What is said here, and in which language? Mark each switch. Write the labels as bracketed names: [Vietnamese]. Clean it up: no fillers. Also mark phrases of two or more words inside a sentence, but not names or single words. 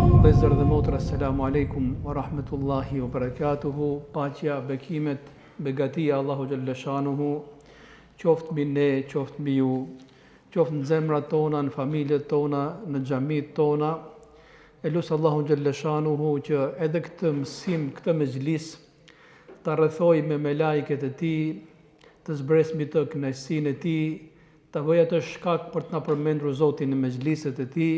[Albanian] Vëllezër dhe motra, [Arabic] السلام عليكم ورحمة الله وبركاته. [Albanian] Paqja, bekimet, begatia Allahu [Arabic] جل شأنه [Albanian] qoftë mbi ne, qoftë mbi ju, qoftë në zemrat tona, në familjet tona, në xhamit tona. E lusë Allahu [Arabic] جل شأنه [Albanian] që edhe këtë mësim, këtë mezhlis ta rrethoj me melajket e tij, të zbres mbi të kënaqësinë e tij, ta bëj atë shkak për të na përmendur Zotin në mezhliset e tij.